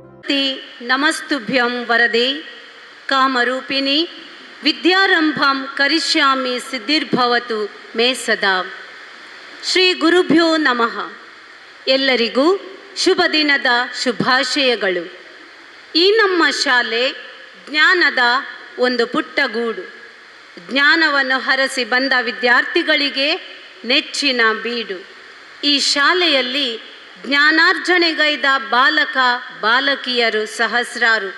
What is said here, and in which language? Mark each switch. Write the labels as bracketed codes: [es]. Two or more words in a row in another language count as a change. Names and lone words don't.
[sa] सरस्वती नमस्तुभ्यं वरदे कामरूपिणी विद्यारंभं करिष्यामि सिद्धिर्भवतु मे सदा. ಶ್ರೀ ಗುರುಭ್ಯೋ ನಮಃ. [kn] ಎಲ್ಲರಿಗೂ ಶುಭ ದಿನದ ಶುಭಾಶಯಗಳು. ಈ ನಮ್ಮ ಶಾಲೆ ಜ್ಞಾನದ ಒಂದು ಪುಟ್ಟ ಗೂಡು. ಜ್ಞಾನವನ್ನು ಹರಸಿ ಬಂದ ವಿದ್ಯಾರ್ಥಿಗಳಿಗೆ ನೆಚ್ಚಿನ ಬೀಡು. ಈ ಶಾಲೆಯಲ್ಲಿ ಜ್ಞಾನಾರ್ಜನೆಗೈದ ಬಾಲಕ ಬಾಲಕಿಯರು ಸಹಸ್ರಾರು.